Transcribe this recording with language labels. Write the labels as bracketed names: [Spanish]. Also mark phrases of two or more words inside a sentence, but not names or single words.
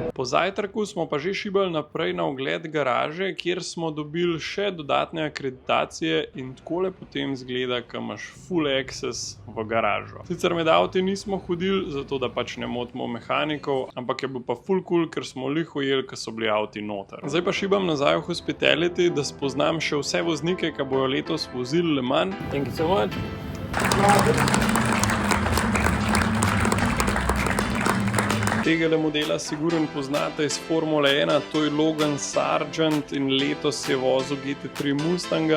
[Slovenian] Po zajtrku smo pa že šibali naprej na ogled garaže, kjer smo dobili še dodatne akreditacije in takole potem zgleda, ko imaš [English] full access [Slovenian] v garažo. Sicer med avti nismo hodili, zato da pač ne motimo mehanikov, ampak je bil pa full cool, ker smo lih ujeli, ko so bili avti noter. Zdaj pa šibam nazaj v Hospitality, da spoznam še vse voznike, ki bojo letos vozili Le Mans. [English] Thank you so much. [Slovenian] Tegale modela sigurno poznate iz Formule 1, to je Logan Sargent in letos je vozil GT3 Mustanga.